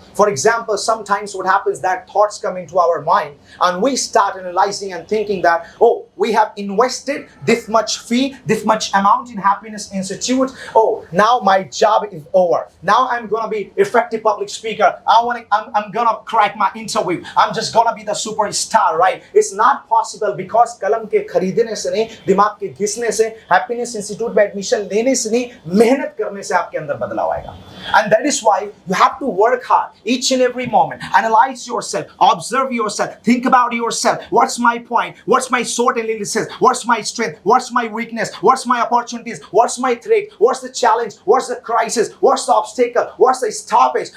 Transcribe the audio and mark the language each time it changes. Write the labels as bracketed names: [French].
[English] For example, sometimes what happens that thoughts come into our mind and we start analyzing and thinking that, oh, we have invested this much fee, this much amount in Happiness Institute. Oh, now my job is over. Now I'm gonna be effective public speaker. I'm gonna crack my interview. I'm just gonna be the superstar, right? It's not possible because [Hindi] कलम के खरीदने से नहीं, दिमाग के घिसने से, Happiness Institute में admission लेने से नहीं, मेहनत करने से आपके अंदर बदलाव आएगा। [English] And that is why you have to work hard each and every moment. Analyze yourself, observe yourself, think about yourself. What's my point? What's my SWOT analysis? What's my strength? What's my weakness? What's my opportunities? What's my threat? What's the challenge? What's the crisis? What's the obstacle? What's the stoppage?